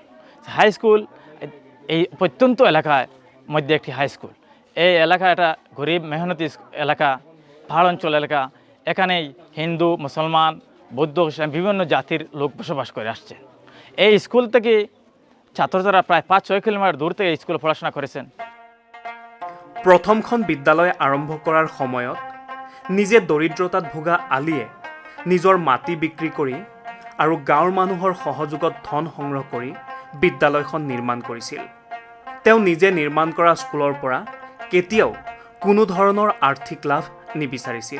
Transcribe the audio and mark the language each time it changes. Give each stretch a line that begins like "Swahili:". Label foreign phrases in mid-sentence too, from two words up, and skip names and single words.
Bangla: হাই স্কুল এই প্রত্যন্ত এলাকায় মধ্যে একটি হাই স্কুল। এই এলাকা একটা গরিব মেহনতি এলাকা, পাহাড় অঞ্চল এলাকা। এখানেই হিন্দু, মুসলমান, বৌদ্ধ, খ্রিস্টান বিভিন্ন জাতির লোক বসবাস করে আসছে। এই স্কুল থেকে ছাত্রছাত্রীরা প্রায় 5-6 কিলোমিটার দূর থেকে স্কুলে পড়াশোনা করেছেন।
Assamese: প্ৰথমখন বিদ্যালয় আৰম্ভ কৰাৰ সময়ত নিজে দৰিদ্ৰতাত ভোগা আলীয়ে নিজৰ মাটি বিক্ৰী কৰি আৰু গাঁৱৰ মানুহৰ সহযোগত ধন সংগ্ৰহ কৰি বিদ্যালয়খন নিৰ্মাণ কৰিছিল। তেওঁ নিজে নিৰ্মাণ কৰা স্কুলৰ পৰা কেতিয়াও কোনো ধৰণৰ আৰ্থিক লাভ নিবিচাৰিছিল।